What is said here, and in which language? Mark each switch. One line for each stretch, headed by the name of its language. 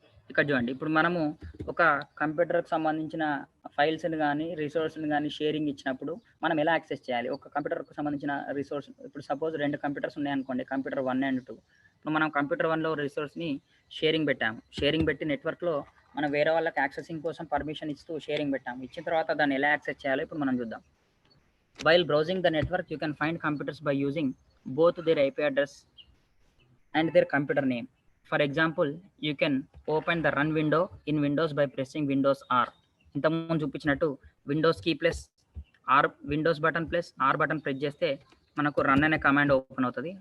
Telugu: ఇక్కడ చూడండి, ఇప్పుడు మనము ఒక కంప్యూటర్కి సంబంధించిన ఫైల్స్ని కానీ రిసోర్స్ని కానీ షేరింగ్ ఇచ్చినప్పుడు మనం ఎలా యాక్సెస్ చేయాలి? ఒక కంప్యూటర్కి సంబంధించిన రిసోర్స్, ఇప్పుడు సపోజ్ 2 కంప్యూటర్స్ ఉన్నాయనుకోండి, కంప్యూటర్ 1 అండ్ 2. ఇప్పుడు మనం కంప్యూటర్ 1లో రిసోర్స్ని షేరింగ్ పెట్టాము. షేరింగ్ పెట్టి నెట్వర్క్లో మనం వేరే వాళ్ళకి యాక్సెసింగ్ కోసం పర్మిషన్ ఇస్తూ షేరింగ్ పెట్టాము. ఇచ్చిన తర్వాత దాన్ని ఎలా యాక్సెస్ చేయాలో ఇప్పుడు మనం చూద్దాం.
English: While browsing the network, you can find computers by using both their IP address and their computer name. For example, you can open the run window in Windows by pressing Windows R.
Telugu: ఇంతకుముందు చూపించినట్టు Windows key plus are, Windows button plus are button press చేస్తే మనకు run అనే command open అవుతుంది.